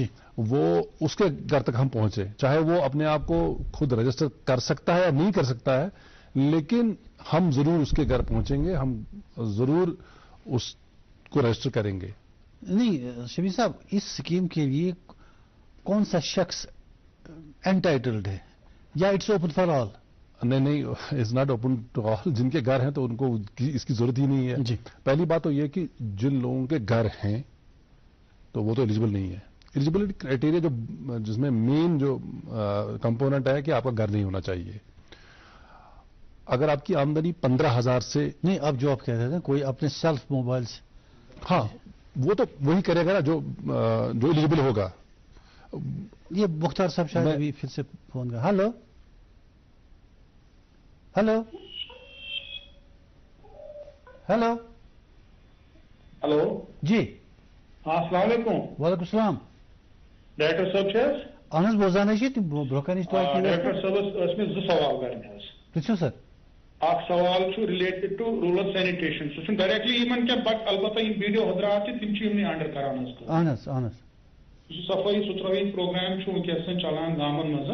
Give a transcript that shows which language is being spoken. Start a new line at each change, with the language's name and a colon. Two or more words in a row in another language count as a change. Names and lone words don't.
Urdu: وہ اس کے گھر تک ہم پہنچے چاہے وہ اپنے آپ کو خود رجسٹر کر سکتا ہے یا نہیں کر سکتا ہے لیکن ہم ضرور اس کے گھر پہنچیں گے ہم ضرور اس کو رجسٹر کریں گے. نہیں شبیر صاحب اس اسکیم کے لیے کون سا شخص انٹائٹلڈ ہے یا
English: it's open for all? نہیں it's not open to all.
Urdu: جن کے گھر ہیں تو ان کو اس کی ضرورت ہی نہیں ہے. جی پہلی بات تو یہ کہ جن لوگوں کے گھر ہیں تو وہ تو ایلیجیبل نہیں ہے.
English: eligibility criteria
Urdu: جس میں مین جو کمپوننٹ ہے کہ آپ کا گھر نہیں ہونا چاہیے. اگر آپ کی آمدنی 15,000 سے نہیں اب جو آپ کہہ رہے تھے کوئی اپنے
English: self mobile
Urdu: سے ہاں وہ تو وہی کرے گا نا جو ایلیجیبل ہوگا. یہ مختار صاحب شاید ابھی پھر سے فون کر. ہلو ہلو ہلو ہلو جی ہاں السلام علیکم. وعلیکم السلام.
Kashmiri: ڈاکٹر صٲب چھِ حظ؟ اہن حظ بوزان حظ چھِ برونٛہہ کَنہِ ڈاکٹر صٲبس ٲسۍ مےٚ 2 سوال کرٕنۍ حظ. پرٛژھِو سر. اکھ سوال چھُ
English: related to rural sanitation
Kashmiri: سُہ چھُنہٕ ڈایریکٹلی یِمن کینٛہہ بٹ البتہ یِم ویڈیو حضرات چھِ تِم چھِ یِمنٕے انڈر کران حظ. اہن حظ اہن حظ. یُس صفٲیی ستھرٲیی پروگرام چھُ وٕنکیٚس چلان گامن منٛز